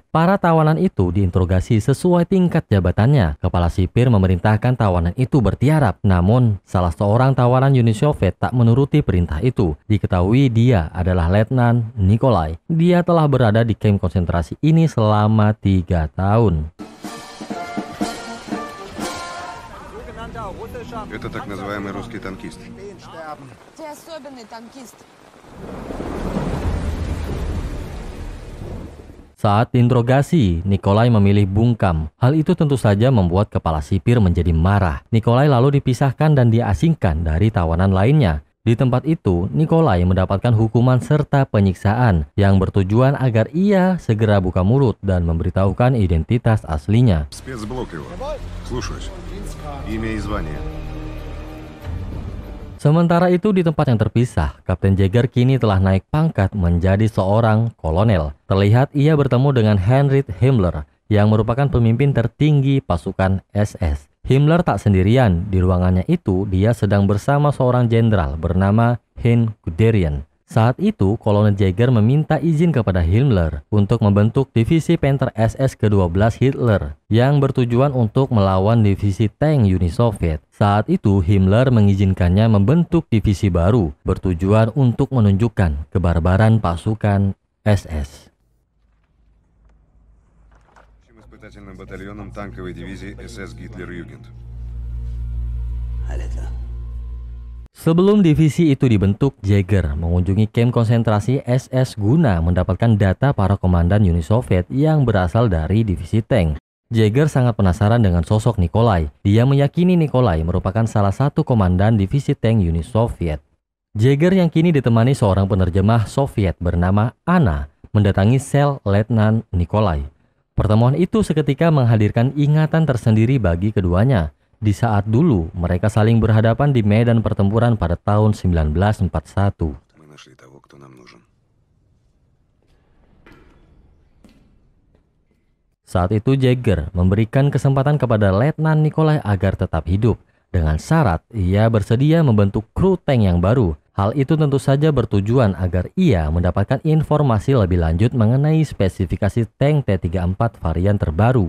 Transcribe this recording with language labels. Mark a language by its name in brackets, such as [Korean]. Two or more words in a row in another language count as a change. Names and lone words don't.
[Indonesian] Para tawanan itu diinterogasi sesuai tingkat jabatannya. Kepala sipir memerintahkan tawanan itu bertiarap. Namun, salah seorang tawanan Uni Soviet tak menuruti perintah itu. Diketahui dia adalah Letnan Nikolai. Dia telah berada di kamp konsentrasi ini selama 3 tahun. [Russian] Это так называемый русский танкист. Ты особенный танкист. [Indonesian] Saat diinterogasi, Nikolai memilih bungkam. Hal itu tentu saja membuat kepala sipir menjadi marah. Nikolai lalu dipisahkan dan diasingkan dari tawanan lainnya. Di tempat itu, Nikolai mendapatkan hukuman serta penyiksaan yang bertujuan agar ia segera buka mulut dan memberitahukan identitas aslinya. [Russian] Спецблок его. Слушаюсь. Имя и звание. [Indonesian] Sementara itu di tempat yang terpisah, Kapten Jäger kini telah naik pangkat menjadi seorang kolonel. Terlihat ia bertemu dengan Heinrich Himmler yang merupakan pemimpin tertinggi pasukan SS. Himmler tak sendirian, di ruangannya itu dia sedang bersama seorang jenderal bernama Hein Guderian. Saat itu, Kolonel Jäger meminta izin kepada Himmler untuk membentuk divisi Panther SS ke-12 Hitler yang bertujuan untuk melawan divisi tank Uni Soviet. Saat itu, Himmler mengizinkannya membentuk divisi baru bertujuan untuk menunjukkan kebarbaran pasukan SS. [Russian] Испытательным батальоном танковой дивизии СС Гитлер-Югенд. [Indonesian] Sebelum divisi itu dibentuk, Jäger mengunjungi kamp konsentrasi SS guna mendapatkan data para komandan Uni Soviet yang berasal dari divisi tank. Jäger sangat penasaran dengan sosok Nikolai. Dia meyakini Nikolai merupakan salah satu komandan divisi tank Uni Soviet. Jäger yang kini ditemani seorang penerjemah Soviet bernama Anna mendatangi sel Letnan Nikolai. Pertemuan itu seketika menghadirkan ingatan tersendiri bagi keduanya. Di saat dulu mereka saling berhadapan di medan pertempuran pada tahun 1941. [Russian] Мы нашли того, кто нам нужен. [Indonesian] Saat itu Jäger memberikan kesempatan kepada Letnan Nikolai agar tetap hidup. Dengan syarat ia bersedia membentuk kru tank yang baru. Hal itu tentu saja bertujuan agar ia mendapatkan informasi lebih lanjut mengenai spesifikasi tank T-34 varian terbaru.